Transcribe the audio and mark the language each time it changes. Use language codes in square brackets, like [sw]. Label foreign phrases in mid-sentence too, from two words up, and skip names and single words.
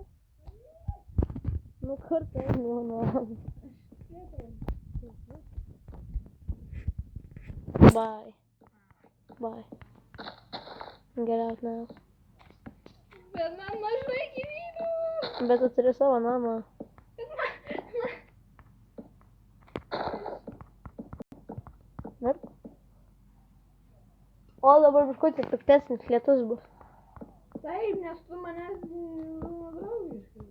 [lt] Nu kartais nemanau. [en] Bye. Bye. Get out now. [lt] Bet man mažai gyvybių. Bet tu turi savo namą. Verk. O dabar biškutį piktesnis lietus bus. Taip, nes tu manęs nedraugiškas.